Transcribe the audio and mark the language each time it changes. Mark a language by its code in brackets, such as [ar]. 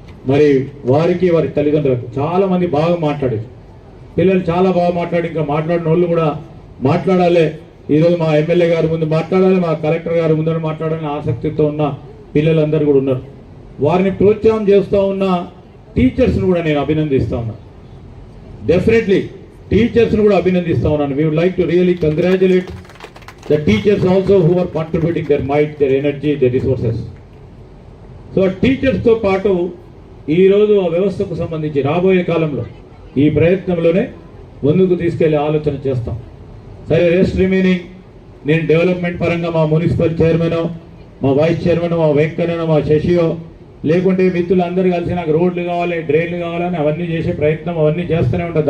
[te] మరి వారికి, వారి తల్లిదండ్రులకు చాలామంది బాగా మాట్లాడారు, పిల్లలు చాలా బాగా మాట్లాడి, ఇంకా మాట్లాడిన వాళ్ళు కూడా మాట్లాడాలి. ఈరోజు మా ఎమ్మెల్యే గారి ముందు మాట్లాడాలి, మా కలెక్టర్ గారి ముందు మాట్లాడాలని ఆసక్తితో ఉన్న పిల్లలందరూ కూడా ఉన్నారు. వారిని ప్రోత్సాహం చేస్తూ ఉన్న టీచర్స్ను కూడా నేను అభినందిస్తూ ఉన్నాను. డెఫినెట్లీ టీచర్స్ను కూడా అభినందిస్తూ ఉన్నాను. [en] We would like to really congratulate the teachers also who are contributing their might, their energy, their resources. [te] So టీచర్స్తో పాటు ఈరోజు ఆ వ్యవస్థకు సంబంధించి రాబోయే కాలంలో ఈ ప్రయత్నంలోనే ముందుకు తీసుకెళ్లే ఆలోచన చేస్తాం. సరే, రెస్ట్ రిమైనింగ్ నేను డెవలప్మెంట్ పరంగా మా మున్సిపల్ చైర్మన్, మా వైస్ చైర్మన్, మా వెంకన్న, మా శశియో, లేకుంటే మిత్రులు అందరూ కలిసి నాకు రోడ్లు కావాలి, డ్రైన్లు కావాలని అవన్నీ చేసే ప్రయత్నం అవన్నీ చేస్తూనే ఉంటుంది.